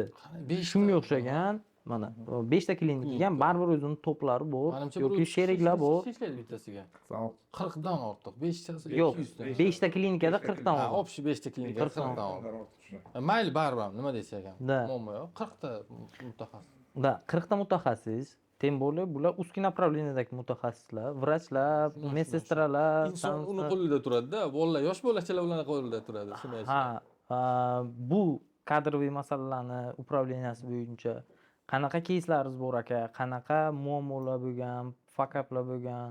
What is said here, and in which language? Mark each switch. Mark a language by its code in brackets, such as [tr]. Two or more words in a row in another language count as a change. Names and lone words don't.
[uz] Shunga o'xshagan mana 5 ta klinika ham baribir o'zini to'plari bor yoki sheriklar bor. Ishlaydi bittasiga. 40 dan ortiq. 5 tasi Yo'q, 5 ta klinikada 40 dan ortiq. Общий 5 ta klinika 40 dan ortiq. Mayli baribir, nima desak ham. Muammo yo'q. 40 ta mutaxassis. Da, 40 ta mutaxassis, [ru] tем более [uz] bular [ru] узкий направлениедagi [uz] mutaxassislar, vrachlar, medsestralar, inson uni qo'lida turadi-da, bolalar, yosh bolachalar ularning qo'lida turadi, shunday. Bu kadroviy masalalarni upravleniyasi bo'yicha qanaqa кейslaringiz bor aka, qanaqa muammolar bo'lgan, fakaplar bo'lgan?